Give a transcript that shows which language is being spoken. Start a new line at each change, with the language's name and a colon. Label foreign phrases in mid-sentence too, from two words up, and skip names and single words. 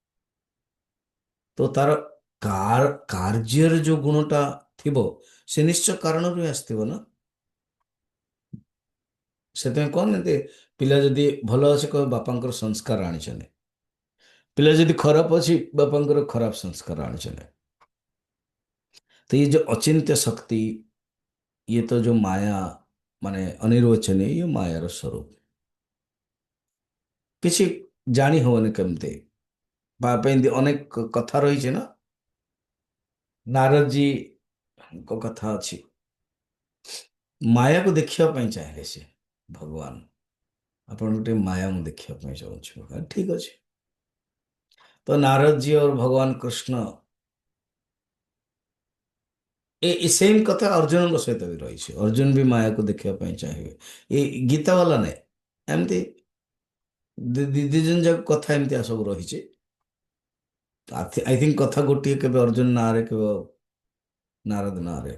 Odia: ତ ତାର କାର୍ଯ୍ୟରେ ଯୋଉ ଗୁଣଟା ଥିବ ସେ ନିଶ୍ଚୟ କାରଣରୁ ହିଁ ଆସିଥିବ ନା। ସେଥିପାଇଁ କହନ୍ତି ପିଲା ଯଦି ଭଲ ଅଛି କହିବ ବାପାଙ୍କର ସଂସ୍କାର ଆଣିଛନ୍ତି, ପିଲା ଯଦି ଖରାପ ଅଛି ବାପାଙ୍କର ଖରାପ ସଂସ୍କାର ଆଣିଛନ୍ତି।
Hindi: ତ ये जो अचिंत्य शक्ति, ये तो जो माया
Odia: ମାନେ ଅନିର୍ବାଚନୀୟ, ଇଏ ମାୟାର ସ୍ୱରୂପ। କିଛି ଜାଣି ହବନି କେମିତି ପାଇଁ ଅନେକ କଥା ରହିଛି ନା। ନାରଦଜୀଙ୍କ କଥା ଅଛି, ମାୟାକୁ ଦେଖିବା ପାଇଁ ଚାହିଁଲେ ସେ ଭଗବାନ, ଆପଣଙ୍କୁ ଟିକେ ମାୟା ମୁଁ ଦେଖିବା ପାଇଁ ଚାହୁଁଛି। ଠିକ ଅଛି।
Hindi: तो नारद जी और भगवान कृष्ण
Odia: ଏ ସେମ୍ କଥା ଅର୍ଜୁନଙ୍କ ସହିତ ବି ରହିଛି। ଅର୍ଜୁନ ବି ମାୟାକୁ ଦେଖିବା ପାଇଁ ଚାହିଁବେ। ଏ ଗୀତା ବାଲା ନାଇଁ, ଏମିତି ଦି ଜଣ ଯାକ କଥା ଏମିତିଆ ସବୁ ରହିଛି।
English: I think
Odia: କଥା ଗୋଟିଏ, କେବେ ଅର୍ଜୁନ ନାଁରେ କେବେ ନାରଦ ନାଁରେ।